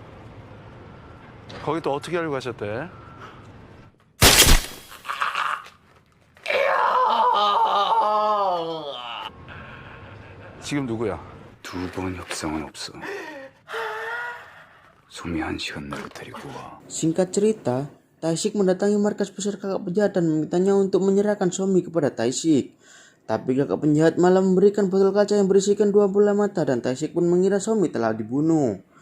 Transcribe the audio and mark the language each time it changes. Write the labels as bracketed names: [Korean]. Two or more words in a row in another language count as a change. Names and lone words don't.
[Korean] 거기 또 어떻게 알고 가셨대? 지금 누구야? 두 번 협상은 없어. 소미 1시간 내로 데리고 와. [Indonesian] Singkat cerita, Tae-sik mendatangi markas besar kakak penjahat dan memintanya untuk menyerahkan Somi kepada Tae-sik. Tapi kakak penjahat malah memberikan botol kaca yang berisikan 2 bola mata dan Tae-sik pun mengira Somi telah dibunuh.